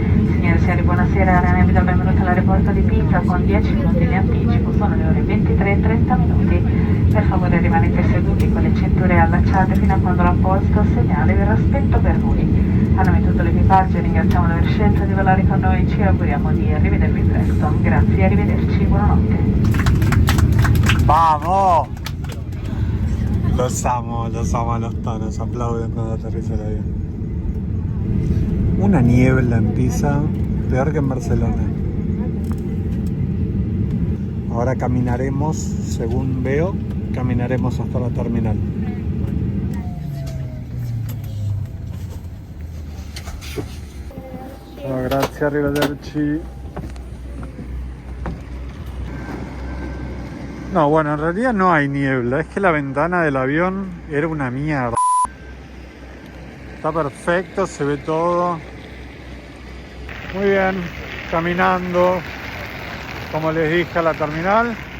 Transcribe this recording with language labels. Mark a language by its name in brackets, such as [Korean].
[Italian] Signore e signori, buonasera, Ryanair vi dà il benvenuto all'aeroporto di Pisa con 10 minuti di anticipo, sono le ore 23:30 minuti. Per favore rimanete seduti con le cinture allacciate fino a quando la posto segnale vi raspetto per voi. A nome di tutto l'equipaggio ringraziamo di aver scelto di volare con noi e ci auguriamo di rivedervi presto. Grazie, arrivederci, buonanotte. [Spanish] ¡Vamos! Los amo a los tanos, aplauden cuando aterriza el avión. Una niebla en Pisa, peor que en Barcelona. Ahora caminaremos, según veo, caminaremos hasta la terminal. [Italian] Ciao, grazie, arrivederci. [Spanish] No, bueno, en realidad no hay niebla, es que la ventana del avión era una mierda. Está perfecto, se ve todo. Muy bien, caminando, como les dije, a la terminal.